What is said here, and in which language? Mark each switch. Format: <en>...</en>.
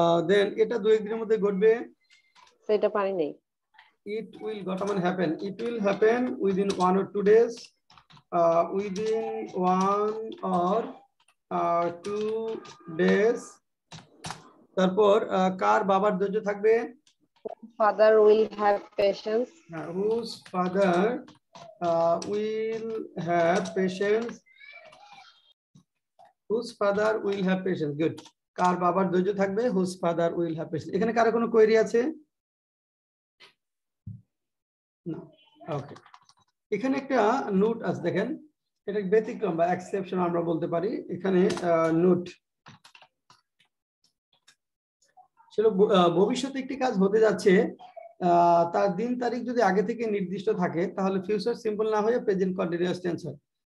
<bn>Then এটা 2-1 দিনের মধ্যে ঘটবে। সেটা পারি নাই।</bn> <en>It will happen. It will happen within 1 or 2 days. Within 1 or 2 days.</en> <bn>তারপর কার বাবার ধৈর্য থাকবে?</bn> <en>Father will have patience. Whose father will have patience? Whose father will have patience? Good.</en> <bn>কার বাবার ধৈর্য থাকবে?</bn> <en>Whose father will have patience.</en> <bn>এখানে কার কোনো query আছে? না। ওকে, এখানে একটা নোট আছে, দেখেন, এটা ব্যতিক্রম বা এক্সেপশন আমরা বলতে পারি। এখানে নোট ছিল, ভবিষ্যতে একটি কাজ হতে যাচ্ছে, তার দিন তারিখ যদি আগে থেকে নির্দিষ্ট থাকে তাহলে ফিউচার সিম্পল না হয়ে প্রেজেন্ট কন্টিনিউয়াস টেন্স হয়।</bn>